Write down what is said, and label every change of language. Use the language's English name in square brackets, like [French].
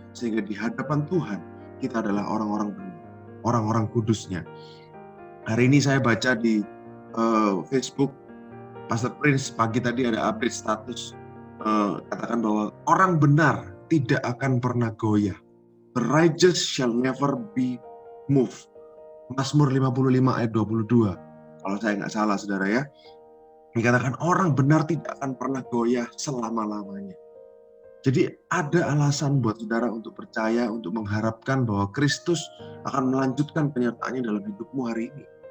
[Indonesian] Sehingga di hadapan Tuhan kita adalah orang-orang benar, orang-orang kudusnya. Hari ini saya baca di Facebook, Pastor Prince pagi tadi ada update status, katakan bahwa orang benar tidak akan pernah goyah. [English] The righteous shall never be moved. [Indonesian] Mazmur 55 ayat 22. Kalau saya nggak salah saudara ya. Dikatakan orang benar tidak akan pernah goyah selama-lamanya. Jadi ada alasan buat saudara untuk percaya, untuk mengharapkan bahwa Kristus akan melanjutkan penyertaannya dalam hidupmu hari ini.